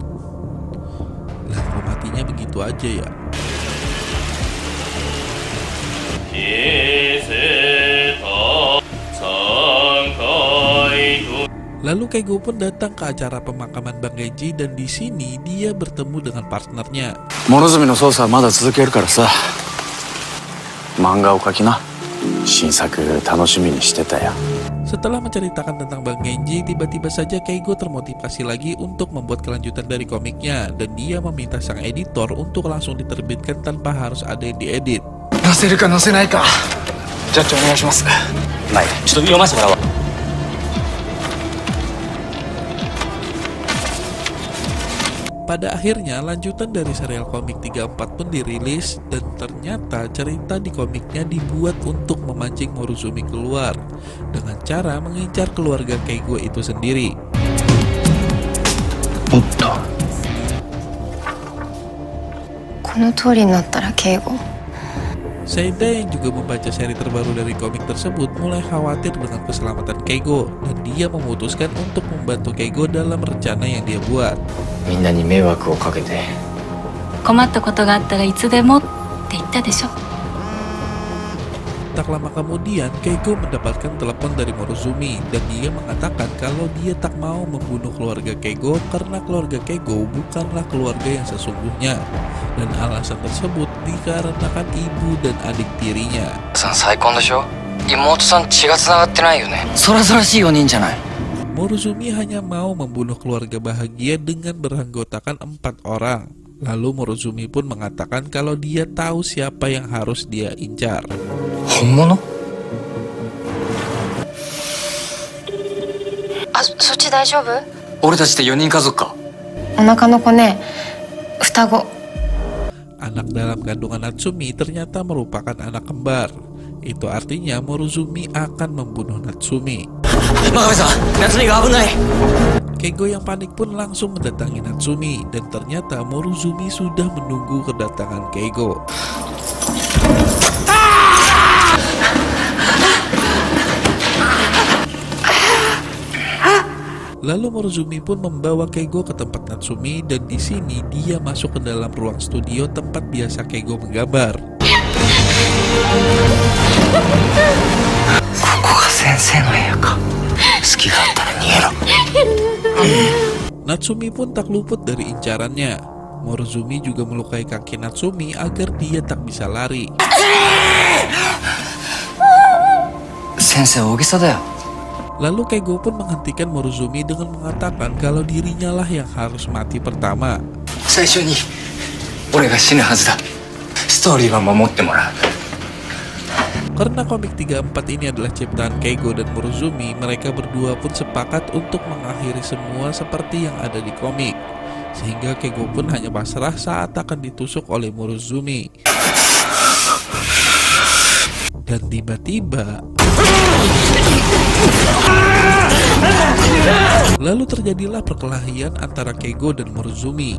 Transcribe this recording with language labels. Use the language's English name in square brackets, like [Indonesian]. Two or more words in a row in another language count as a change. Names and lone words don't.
[Indonesian] Lah, kok matinya begitu aja ya? Lalu Keigo pun datang ke acara pemakaman Bang Genji, dan di sini dia bertemu dengan partnernya. [Japanese] Morozumiの捜査まだ続けるからさ. 漫画を描きな. 新作楽しみにしてたよ。 [Indonesian] Setelah menceritakan tentang Bang Genji, tiba-tiba saja Keigo termotivasi lagi untuk membuat kelanjutan dari komiknya, dan dia meminta sang editor untuk langsung diterbitkan tanpa harus ada yang diedit. [Japanese] 載せるか載せないか、ジャッジお願いします。まあいい、ちょっと読ませてもらおう。 [Indonesian] Pada akhirnya, lanjutan dari serial komik 34 pun dirilis, dan ternyata cerita di komiknya dibuat untuk memancing Morozumi keluar dengan cara mengincar keluarga Keigo itu sendiri. [Japanese] Otto. この通りになったら敬語 [Indonesian] Seida yang juga membaca seri terbaru dari komik tersebut mulai khawatir dengan keselamatan Keigo, dan dia memutuskan untuk membantu Keigo dalam rencana yang dia buat. [Japanese] みんなに迷惑をかけて。困ったことがあったらいつでもって言ったでしょ。 [Indonesian] Tak lama kemudian, Keigo mendapatkan telepon dari Morozumi, dan dia mengatakan kalau dia tak mau membunuh keluarga Keigo karena keluarga Keigo bukanlah keluarga yang sesungguhnya, dan alasan tersebut dikarenakan ibu dan adik tirinya. [Japanese] さん再婚でしょ。妹さん血が繋がってないよね。そらそらしい4人じゃない。 [Indonesian] Morozumi hanya mau membunuh keluarga bahagia dengan beranggotakan 4 orang. Lalu Morozumi pun mengatakan kalau dia tahu siapa yang harus dia incar. [Japanese] 本物？あ、そっち大丈夫？俺たちって4人家族か。お腹の子ね、双子 [Indonesian] Anak dalam kandungan Natsumi ternyata merupakan anak kembar. Itu artinya Morozumi akan membunuh Natsumi. [Japanese] 真壁さん、夏美が危ない。 [Indonesian] Keigo yang panik pun langsung mendatangi Natsumi, dan ternyata Morozumi sudah menunggu kedatangan Keigo. Lalu Morozumi pun membawa Keigo ke tempat Natsumi, dan di sini dia masuk ke dalam ruang studio tempat biasa Keigo menggambar. [Japanese] ここが先生の部屋か。好きがあったら逃げろ。 [Indonesian] Natsumi pun tak luput dari incarannya. Morozumi juga melukai kaki Natsumi agar dia tak bisa lari. 先生大げさだよ。 Lalu Keigo pun menghentikan Morozumi dengan mengatakan kalau dirinya lah yang harus mati pertama. [Japanese] 最初に俺が死ぬはずだ。ストーリーは守ってもらう。 [Indonesian] Karena komik 34 ini adalah ciptaan Keigo dan Morozumi, mereka berdua pun sepakat untuk mengakhiri semua seperti yang ada di komik. Sehingga Keigo pun hanya pasrah saat akan ditusuk oleh Morozumi. Dan tiba-tiba lalu terjadilah perkelahian antara Keigo dan Morozumi.